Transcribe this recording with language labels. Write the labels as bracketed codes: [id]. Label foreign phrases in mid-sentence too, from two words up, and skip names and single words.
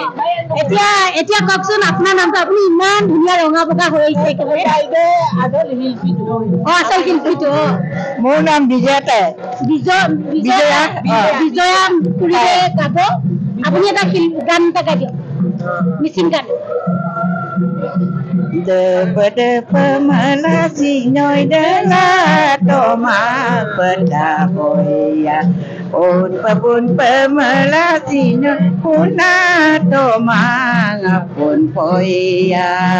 [as] এতিয়া কওকচোন আপোনাৰ নামটো আপুনি ইমান ধুনীয়া ৰঙা বগা হৈ আহিছে একেবাৰে আচল শিল্পীটো মোৰ নাম বিজয়া খুৰীয়ে গাব আপুনি এটা গান এটা গাই দিয়ক মিচিং গান [mrg] Malasi noy dela toma pada boya on pun pemalasi noy puna toma ngapun boya